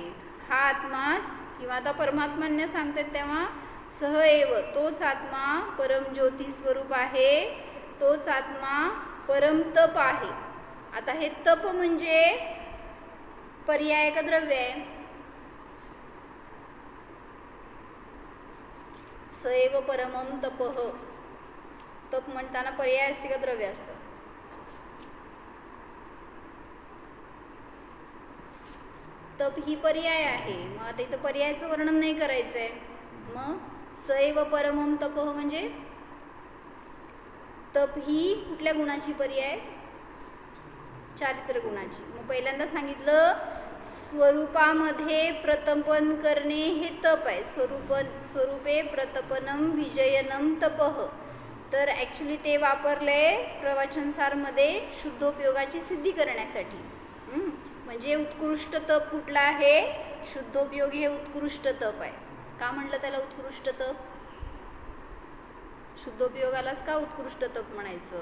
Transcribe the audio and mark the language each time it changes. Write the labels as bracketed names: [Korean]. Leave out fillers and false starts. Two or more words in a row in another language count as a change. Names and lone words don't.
[Marathi] हा आत्माच, किंवा आता परमात्म्याने सांगतात तेव्हा सहएव, तोच आत्मा परमज्योती स्वरूप आहे. तोच आत्मा परमतप आहे. आता हे तप म्हणजे पर्याय का द्रव्य आहे? [Sanskrit] सएव परमम तपः. [Marathi] तप म्हणताना पर्याय असते का द्रव्य असतं? तप ही पर्याय आहे. मग आता इथं पर्यायाचं वर्णन नाही करायचं आहे. मग [Sanskrit] सएव परमम तपः [Marathi] म्हणजे तप ही कुठल्या गुणाची पर्याय? चारित्र गुणाची. मग पहिल्यांदा सांगितलं स्वरूपामध्ये प्रतपन करणे हे तप आहे. [Sanskrit] स्वरूपे प्रतपनम विजयनम तपः. [Marathi] तर ॲक्च्युली ते वापरले प्रवचनसारमध्ये शुद्धोपयोगाची सिद्धी करण्यासाठी. म्हणजे उत्कृष्ट तप कुठला आहे? शुद्धोपयोगी हे उत्कृष्ट तप आहे. का म्हटलं त्याला उत्कृष्ट तप? शुद्धोपयोगालाच का उत्कृष्ट तप म्हणायचं?